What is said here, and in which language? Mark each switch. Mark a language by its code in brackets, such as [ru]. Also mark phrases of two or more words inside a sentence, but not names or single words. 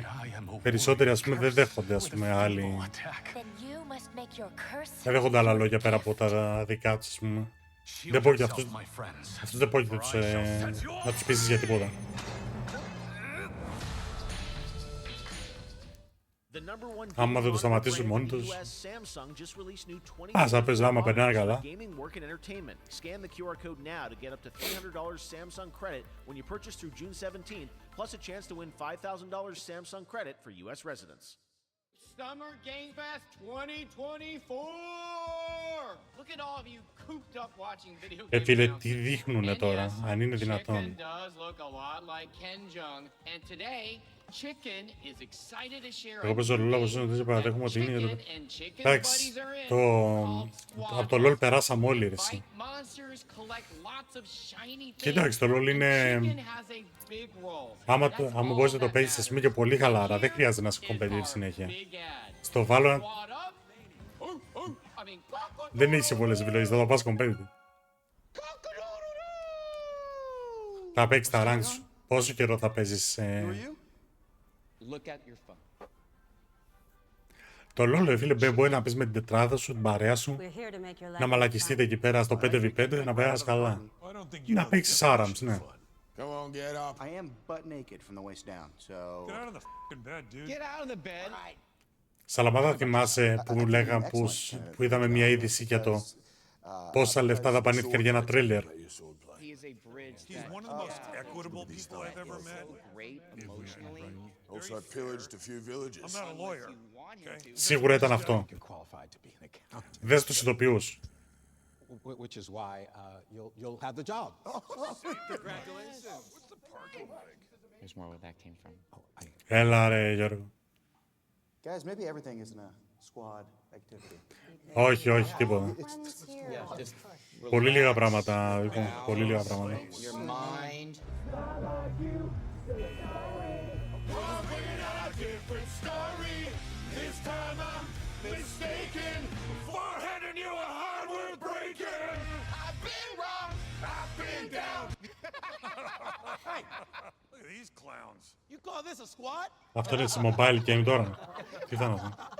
[el] περισσότεροι, ας πούμε, δεν δέχονται, ας πούμε, άλλοι... δεν δέχονται άλλα λόγια πέρα από τα δικά τους, ας πούμε. Δεν μπορεί αυτούς δεν μπορεί να τους πείσεις για τίποτα. Άμα δεν το σταματήσουν μόνοι τους, ας θα παίζουν άμα περνάνε καλά. [en] Summer Game Fest 2024! Look at all of you cooped up watching video games. [el] Φίλε, τι δείχνουνε τώρα, αν είναι δυνατόν. [en] Chicken does look a lot like Ken Jeong, and today Chicken is excited to share. [el] Εγώ παίζω LOL, δεν παραδέχομαι ότι είναι. Εντάξει, από το LOL περάσαμε όλοι, ρε εσύ. Και εντάξει, το LOL είναι... άμα μπορείς να το παίζεις, ας πούμε, και πολύ χαλάρα, δεν χρειάζεται να σε competitive συνέχεια. Στο Valorant δεν έχεις πολλές επιλογές, θα το πας competitive. Θα παίξεις τα rank σου. Πόσο καιρό θα παίζεις... Το LOL, φίλε, μπορεί να πεις με την τετράδα σου, την παρέα σου, να μαλακιστείτε εκεί πέρα στο 5v5, να περάσεις καλά. Να παίξεις Arams, ναι. [en] Come on, get up. I am butt naked from the waist down, so... Get out of the fucking bed, dude. Get out of the bed. [el] Σαλαμάδα, θυμάσαι που λέγαμε που είδαμε μια είδηση για το πόσα λεφτά δαπανήθηκαν για ένα τρέλερ. [en] He's one of the most equitable people I've ever met. Also, I pillaged a few villages. I'm not a lawyer. [el] Σίγουρα ήταν αυτό. Δες τους ειδοποιούς. [en] Which is why you'll have the job. Congratulations. What's the parking like? There's more where that came from. [el] Έλα ρε Γιώργο. [en] Guys, maybe everything isn't a squad activity. [el] Όχι, όχι, τίποτα. Πολύ λίγα πράγματα, πολύ λίγα πράγματα. Αυτό είναι σε [en] mobile game [el] τώρα. Τι θα είναι αυτό.